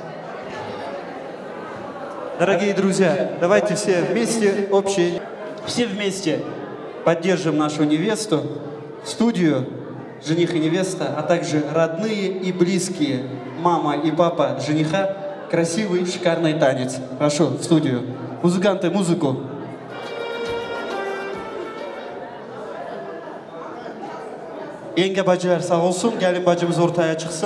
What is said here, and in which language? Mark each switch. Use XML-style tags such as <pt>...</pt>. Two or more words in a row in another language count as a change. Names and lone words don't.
<ru>Дорогие друзья, давайте все вместе, все вместе поддержим нашу невесту, студию, жених и невеста, а также родные и близкие, мама и папа жениха, красивый, шикарный танец. Прошу, в студию. Музыканты, музыку.</ru> <tr>Yenge bacılar sağ olsun, gelin bacımız ortaya çıksın.</tr>